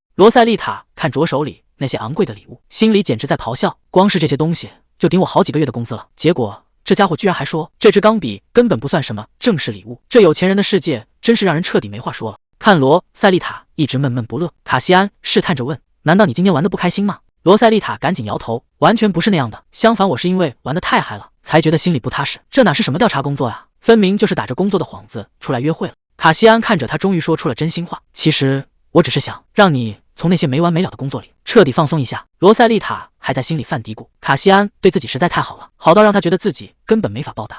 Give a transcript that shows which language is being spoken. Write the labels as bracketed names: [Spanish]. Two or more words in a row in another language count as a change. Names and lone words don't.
[Chinese] 羅塞麗塔看着手裡那些昂貴的禮物，心裡簡直在咆哮：光是這些東西就頂我好幾個月的工資了。結果這家伙居然還說這支鋼筆根本不算什麼正式禮物，這有錢人的世界真是讓人徹底沒話說了。看羅塞麗塔一直悶悶不樂，卡西安試探着問：“難道你今天玩得不開心嗎？” 羅塞麗塔趕緊搖頭：“完全不是那樣的，相反，我是因為玩得太嗨了，才覺得心裡不踏實。這哪是什麼調查工作呀，分明就是打着工作的幌子出來約會了。” 卡西安看着他，終於說出了真心話：“其實我只是想讓你從那些沒完沒了的工作裡徹底放鬆一下。” 羅塞麗塔還在心裡犯嘀咕，卡西安對自己實在太好了，好到讓他覺得自己根本沒法報答。